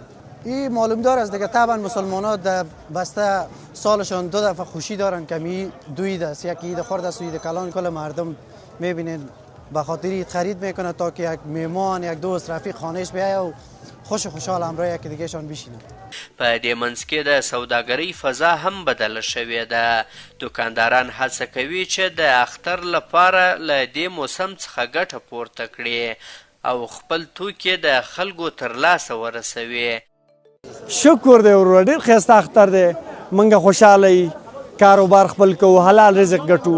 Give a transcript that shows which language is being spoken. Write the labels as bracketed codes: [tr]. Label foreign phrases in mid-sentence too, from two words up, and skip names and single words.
[fa] این معلوم دار است دیگه. طبعا مسلمان ها در بسته سالشان 2 دفعه خوشی دارن که می 2 عید است، یک عید خرد است و عید کلان. کل مردم میبینید به خاطر عید خرید میکنه تا که یک میمان یک دوست رفیق خانهش بیاید و خوشحال همراه یکی دیگه شان بشینه. [ps] په دې منځ کې د سوداګرۍ فضا هم بدله شوې ده. دوکانداران هڅه کوي چې د اختر لپاره له دې موسم څخه ګټه پورته کړي او خپل توکي د خلکو تر لاسه ورسوي. شکر دی ورور، ډېر ښایسته اختر دی. موږ خوشحاله یو، کاروبار خپل کوو، حلال رزق ګټو.